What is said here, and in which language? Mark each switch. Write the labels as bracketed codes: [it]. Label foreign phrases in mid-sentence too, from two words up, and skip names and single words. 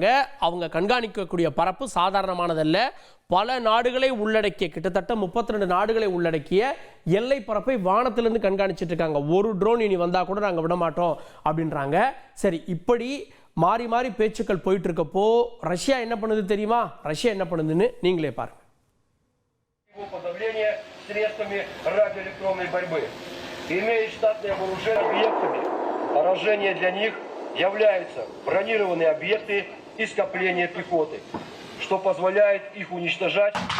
[ta] அவங்க கண்காணிக்கக்கூடிய பரப்பு சாதாரணமானதல்ல. பல நாடுகளை உள்ளடக்கிய, கிட்டத்தட்ட 32 நாடுகளை உள்ளடக்கிய எல்லை பரப்பை வானத்திலிருந்து கண்காணிச்சிட்டு இருக்காங்க. ஒரு ட்ரோன் இனி வந்தா கூட நாங்கள் விட மாட்டோம் அப்படின்றாங்க. சரி, இப்படி மாறி மாறி பேச்சுக்கள் போயிட்டு இருக்கப்போ ரஷ்யா என்ன பண்ணுது தெரியுமா? ரஷ்யா என்ன பண்ணுதுன்னு நீங்களே பாருங்க. [ru] средствами радиоэлектронной борьбы, имеют штатное вооружение объектами. Поражение для них являются бронированные объекты и скопления пехоты, что позволяет их уничтожать.